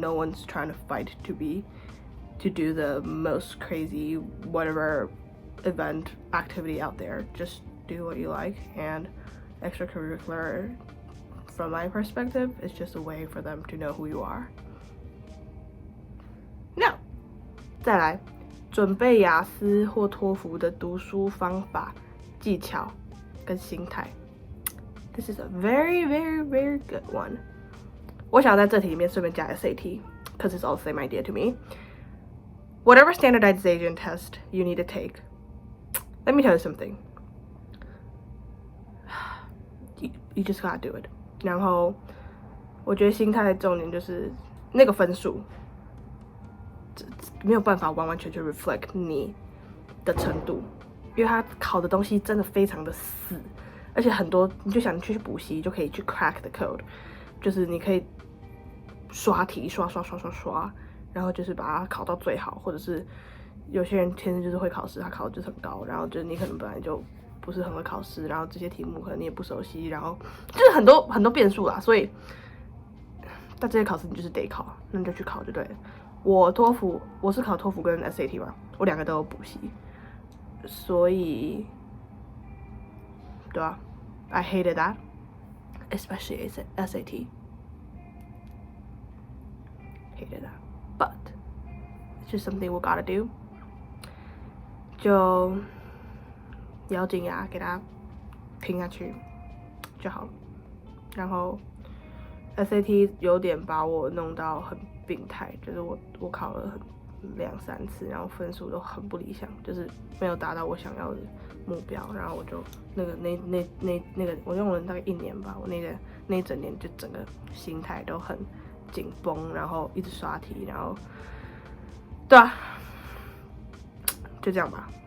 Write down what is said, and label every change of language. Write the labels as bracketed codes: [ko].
[en] No one's trying to fight to do the most crazy whatever event activity out there. Just do what you like, and extracurricular, from my perspective, is just a way for them to know who you are. [zh] Now, 再来，准备雅思或托福的读书方法、技巧跟心态。 [en] This is a very, very, very good one. [zh] 我想在这题里面顺便加 [en] SAT, because it's all the same idea to me. Whatever standardization test you need to take, let me tell you something. You just gotta do it. [zh] 然后我觉得心态的重点就是那个分数没有办法完完全全 reflect 你的程度，因为他考的东西真的非常的死，而且很多你就想你去补习就可以去 [en] crack the code， [zh] 就是你可以刷题刷，然后就是把它考到最好，或者是有些人天生就是会考试，他考的就是很高，然后就是你可能本来就不是很会考试，然后这些题目可能你也不熟悉，然后就是很多变数啦，所以但这些考试你就是得考，那你就去考就对了。我是考托福跟 SAT 嘛，我2个都有补习，所以对啊 [en] I hated that, especially SAT. Hated that, but it's just something we gotta do. [zh] 就咬紧牙给它拼下去就好了。然后 SAT 有点把我弄到很病态，就是我考了2-3次，然后分数都很不理想，就是没有达到我想要的目标，然后我就那个我用了大概1年吧，我那一整年就整个心态都很紧绷，然后一直刷题，然后对啊，就这样吧。